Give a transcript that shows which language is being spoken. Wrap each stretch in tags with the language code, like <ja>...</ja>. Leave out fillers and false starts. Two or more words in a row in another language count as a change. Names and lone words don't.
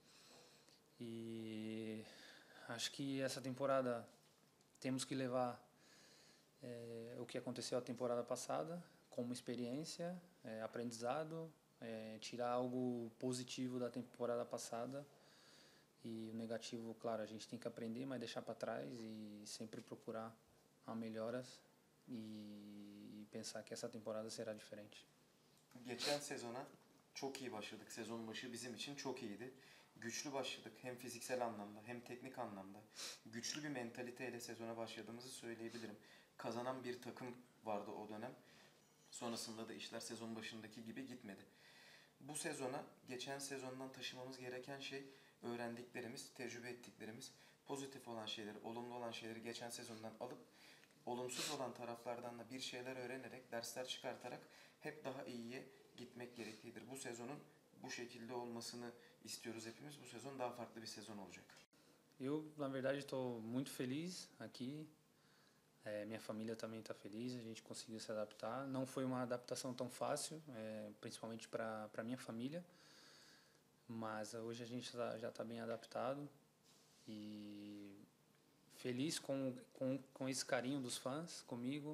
<pt>E acho que essa temporada temos que levar o que aconteceu a temporada passada como experiência, aprendizado, tirar algo positivo da temporada passada e o negativo, claro, a gente tem que aprender, mas deixar para trás e sempre procurar a melhoras e pensar que essa temporada será diferente.</pt> <tr>Geçen sezona çok iyi başladık. Sezon başı bizim için çok iyiydi. Güçlü başladık hem fiziksel anlamda hem teknik anlamda. Güçlü bir mentaliteyle sezona başladığımızı söyleyebilirim. Kazanan bir takım vardı o dönem. Sonrasında da işler sezon başındaki gibi gitmedi. Bu sezona geçen sezondan taşımamız gereken şey öğrendiklerimiz, tecrübe ettiklerimiz, pozitif olan şeyleri, olumlu olan şeyleri geçen sezondan alıp olumsuz olan taraflardan da bir şeyler öğrenerek, dersler çıkartarak hep daha iyiye gitmek gereklidir. Bu sezonun bu şekilde olmasını istiyoruz hepimiz. Bu sezon daha farklı bir sezon olacak.</tr> <pt>Eu, na verdade, estou muito feliz aqui. Minha família também está feliz, a gente conseguiu se adaptar. Não foi uma adaptação tão fácil, principalmente para minha família, mas hoje a gente já está bem adaptado e feliz com esse carinho dos fãs comigo.</pt>